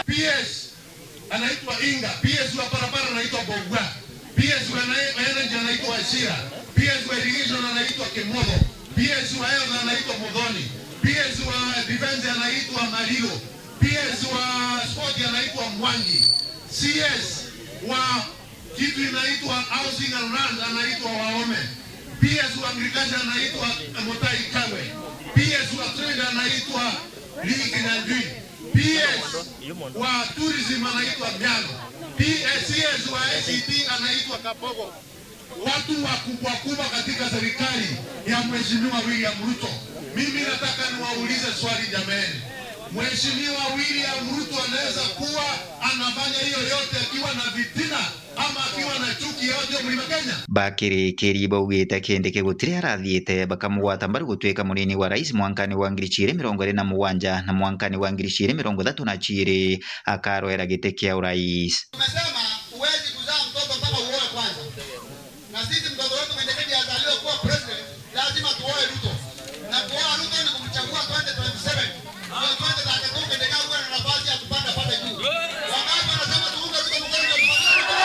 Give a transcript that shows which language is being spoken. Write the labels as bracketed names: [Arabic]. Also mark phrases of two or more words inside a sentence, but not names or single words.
[Swahili] PS anaitwa Inga, PS wa barabara anaitwa Bogwa, PS wa energy anaitwa Ashira, PS wa irrigation anaitwa Kemodo, PS wa health anaitwa Muthoni, PS wa defense anaitwa Marilo, PS wa sport anaitwa Mwangi, CS wa kitu inaitwa [English] housing and land [Swahili] anaitwa Waome, PS wa agriculture anaitwa Motai Kawe, PS wa trade anaitwa Liki Nandui, PS wa tourism anaitwa Miano, PS wa ICT anaitwa Kabogo. Watu wakubwa kubwa katika serikali ya Mheshimiwa William Ruto. Mimi nataka niwaulize swali jameni. Mheshimiwa William Ruto anaweza kuwa anafanya hiyo yote akiwa na vitina ama akiwa na chuki yote Mlima Kenya? [Meru] Bakiri kiriba ugite Kindiki gutiri arathiite bakamugwata mbaru gutwika munini wa rais mwankani wa 2027 na mwankani wa 2032 akaroera giti kia urais. [Swahili] Tumesema uwezi kuzaa mtoto mpaka uoe kwanza. Na sisi mtoto wetu mwendekeji azaliwe kuwa president, lazima tuoe Ruto. Na kuoa Ruto ni kumchagua 2027. Ndio 2032 mwendekeji uwe na nafasi ya kupanda pale juu. Wangapi wanasema tuunge Ruto mkono ndio tumalize?